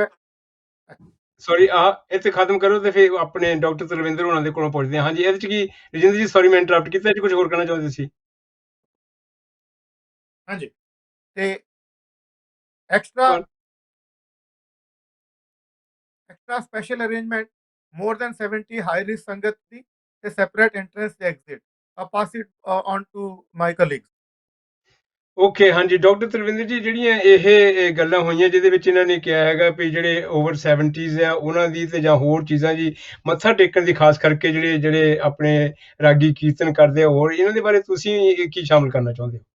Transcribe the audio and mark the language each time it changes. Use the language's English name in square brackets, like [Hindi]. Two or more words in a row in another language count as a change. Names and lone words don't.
[Punjabi] ਸੌਰੀ ਇੱਥੇ ਖਤਮ ਕਰੋ ਤੇ ਫਿਰ ਆਪਣੇ ਡਾਕਟਰ ਤਰਵਿੰਦਰ ਹੋਣਾ ਦੇ ਕੋਲੋਂ ਪੁੱਛਦੇ ਹਾਂ। ਹਾਂਜੀ, ਇਹਦੇ 'ਚ ਕੀ ਰਜਿੰਦਰ ਜੀ, ਸੌਰੀ ਮੈਂ ਇੰਟਰਰਪਟ ਕੀਤਾ, ਇਹ 'ਚ ਕੁਝ ਹੋਰ ਕਹਿਣਾ ਚਾਹੁੰਦੇ ਸੀ? ਹਾਂਜੀ, ਤੇ [English] extra special arrangement more than 70 high risk [Punjabi] ਸੰਗਤ ਦੀ ਤੇ [English] separate entrance [Punjabi] ਤੇ exit। [English] I'll pass it on to my colleagues। [Punjabi] ਓਕੇ, ਹਾਂਜੀ ਡਾਕਟਰ ਤਰਵਿੰਦਰ ਜੀ, ਜਿਹੜੀਆਂ ਇਹ ਗੱਲਾਂ ਹੋਈਆਂ ਜਿਹਦੇ ਵਿੱਚ ਇਹਨਾਂ ਨੇ ਕਿਹਾ ਹੈਗਾ ਵੀ ਜਿਹੜੇ ਓਵਰ 70s ਆ ਉਹਨਾਂ ਦੀ ਤੇ ਜਾਂ ਹੋਰ ਚੀਜ਼ਾਂ ਜੀ ਮੱਥਾ ਟੇਕਣ ਦੀ ਖਾਸ ਕਰਕੇ ਜਿਹੜੇ ਆਪਣੇ ਰਾਗੀ ਕੀਰਤਨ ਕਰਦੇ ਆ, ਹੋਰ ਇਹਨਾਂ ਦੇ ਬਾਰੇ ਤੁਸੀਂ ਕੀ ਸ਼ਾਮਲ ਕਰਨਾ ਚਾਹੁੰਦੇ ਹੋ?